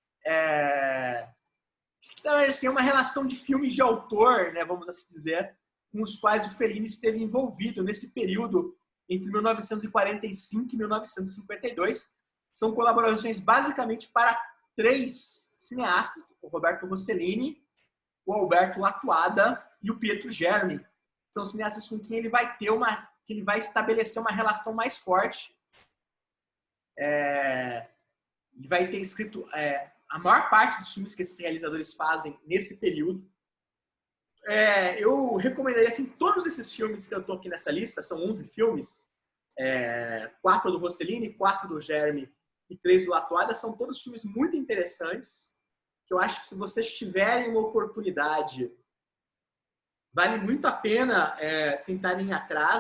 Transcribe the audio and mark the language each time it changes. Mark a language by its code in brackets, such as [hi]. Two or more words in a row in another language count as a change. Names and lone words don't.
[pt] Assim, é uma relação de filmes de autor, né, vamos assim dizer, com os quais o Fellini esteve envolvido nesse período entre 1945 e 1952. São colaborações basicamente para 3 cineastas: o Roberto Rossellini, o Alberto Lattuada e o Pietro Germi. São cineastas com quem ele vai estabelecer uma relação mais forte. Ele vai ter escrito a maior parte dos filmes que esses realizadores fazem nesse período. Eu recomendaria, assim, todos esses filmes que eu estou aqui nessa lista, são 11 filmes, 4 do Rossellini, 4 do Germi e 3 do Lattuada, são todos filmes muito interessantes, que eu acho que, se vocês tiverem uma oportunidade, vale muito a pena tentarem ir atrás.